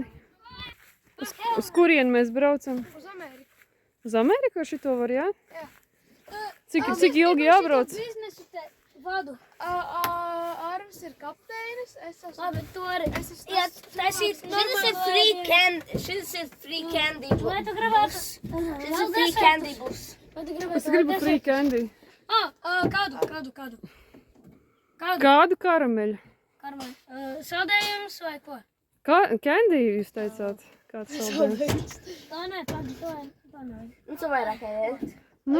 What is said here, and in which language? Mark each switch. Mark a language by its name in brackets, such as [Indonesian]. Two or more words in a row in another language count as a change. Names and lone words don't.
[Latvian] Uz kurien mēs braucam? Uz Ameriku. Uz Ameriku ar šito var, jā? Jā. Cik ilgi jābrauc? Biznesu te vadu. Arvis ir kapteinis, es esmu... Labi, to arī. Es esmu... Jā, tas ir šis ir [English] free candy bus. [Latvian] Vai tu gribētu? Šis ir [English] free candy bus. [Latvian] Vai tu Es gribu [English] free candy. [Latvian] Kādu? Kādu karameļu? Saldējums vai ko? Candy jūs teicāt? Kāds saldējums? Tā nē, tā nē. Nu, tu vairāk ēd. Nu,